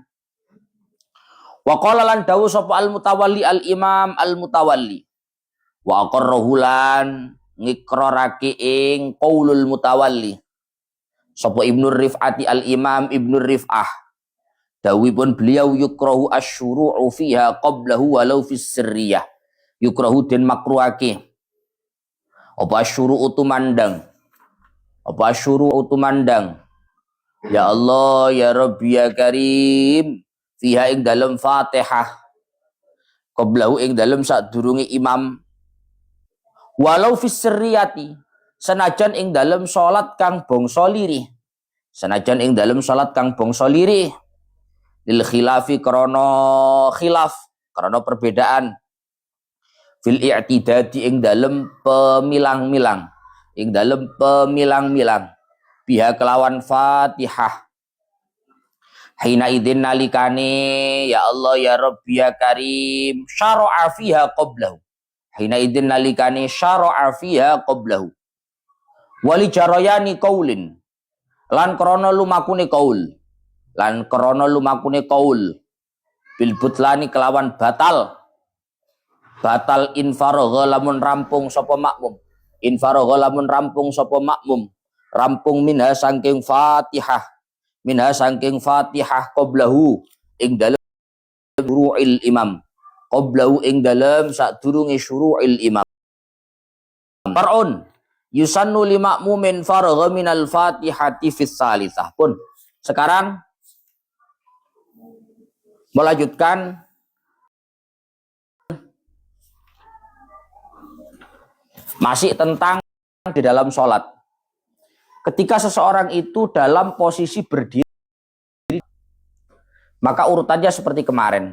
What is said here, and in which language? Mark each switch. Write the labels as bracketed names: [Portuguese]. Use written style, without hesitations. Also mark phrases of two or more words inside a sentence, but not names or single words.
[Arabic] وقال [Javanese] lan dawu sapa [Arabic] المتولي وأقره [Javanese] lan ngikrarake ing [Arabic] قول المتولي sapa Ibnu Rif'ati al Imam Ibnu Rif'ah, [Javanese] dawuhipun beliau [Arabic] يكره الشروع فيها قبله ولو في السرية, yukrahu [Javanese] den makruhake apa [Arabic] asyuru'u [Javanese] tumandang [Arabic] يا الله يا رب يا كريم [Javanese] fiha ing dalem Fatihah qablahu ing dalem sadurunge imam, [Arabic] ولو في السرية [Javanese] senajan ing dalem salat kang bangsa lirih, [Arabic] للخلاف [Javanese] krana perbedaan, [Arabic] في الاعتداد [Javanese] ing dalem pemilang-milang, biha kelawan Fatihah. [Arabic] حينئذ nalikane يا الله يا رب يا كريم شرع فيها قبله, ولجريان قول [Javanese] lan krana lumakune qaul, [Arabic] بالبطلان [Javanese] kelawan batal infaragha lamun rampung sapa makmum, rampung minha saking Fatihah qablahu ing dalem [Arabic] شروع الإمام, [Javanese] sadurunge [Arabic] شروع الإمام. فرع يسن لمأموم فرغ من الفاتحة في الثالثة. [Indonesian] Pun sekarang melanjutkan masih tentang di dalam sholat. Ketika seseorang itu dalam posisi berdiri, maka urutannya seperti kemarin.